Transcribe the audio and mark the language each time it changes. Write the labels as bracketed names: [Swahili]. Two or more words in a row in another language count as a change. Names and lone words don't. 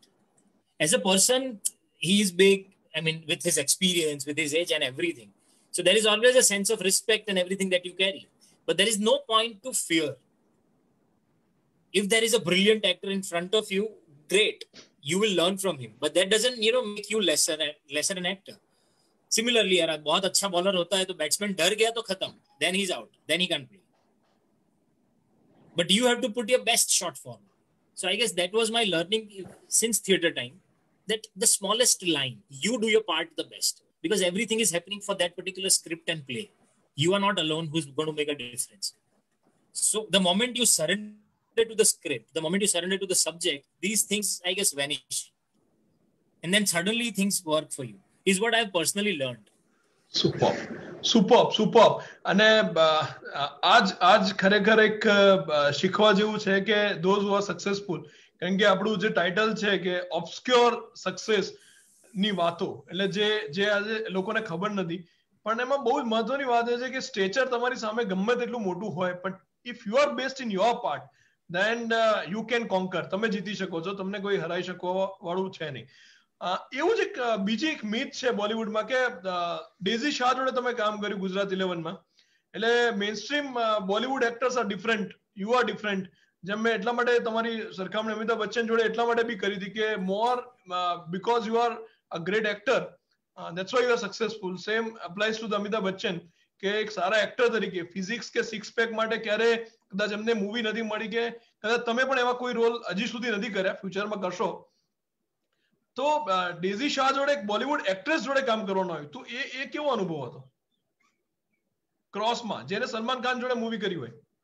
[English] As a person, he is big, I mean, with his experience, with his age and everything. So there is always a sense of respect and everything that you carry. But there is no point to fear. If there is a brilliant actor in front of you, great. You will learn from him. But that doesn't, make you lesser an actor. Similarly, [Hindi] यार बहुत अच्छा बॉलर होता है तो बैट्समैन डर गया तो खत्म. [English] Then he's out. Then he can't play. But you have to put your best shot forward. So I guess that was my learning since theatre time, that the smallest line, you do your part the best. Because everything is happening for that particular script and play. You are not alone who's going to make a difference. So the moment you surrender to the script, the moment you surrender to the subject, these things, I guess, vanish. And then suddenly things work for you, is what I've personally learned. [Gujarati] સુપર. અને આજ ખરેખર એક શીખવા જેવું છે કે [English] those who are successful, [Gujarati] કારણ કે આપણું જે ટાઇટલ છે કે [English] obscure success [Gujarati] ની વાતો, એટલે જે આજે લોકોને ખબર નથી, પણ એમાં બહુ જ મહત્વની વાત એ છે કે સ્ટેચર તમારી સામે ગમે તેટલું મોટું હોય, પણ [English] if you are best in your part, then you can conquer. [Gujarati] તમે જીતી શકો છો, તમને કોઈ હરાઈ શકો વાળું છે નહીં. એવું જ એક બીજી એક મીથ છે બોલિવૂડમાં કે ડેઝી શાહ જોડે તમે કામ કર્યું ગુજરાત 11માં, એટલે [English] mainstream Bollywood actors are different, you are different. [Gujarati] જેમ મેં એટલા માટે તમારી સરખામણી અમિતાભ બચ્ચન જોડે એટલા માટે બી કરી હતી કે [English] more because you are a great actor. [Gujarati] That's why you are successful. [English] Same applies to the Amitabh Bachchan [Gujarati] કે એક સારા એક્ટર તરીકે ફિઝિક્સ કે સિક્સ પેક માટે ક્યારે કદાચ એમને મૂવી નથી મળી કે કદાચ તમે પણ એવા કોઈ રોલ હજી સુધી નથી કર્યા, ફ્યુચરમાં કરશો. તો ડેઝી શાહ જોડે એક બોલિવૂડ એક્ટ્રેસ જોડે કામ કરવાનું આવ્યું તો એ કેવો અનુભવ હતો ક્રોસમાં, જેને સલમાન ખાન જોડે મૂવી કરી હોય?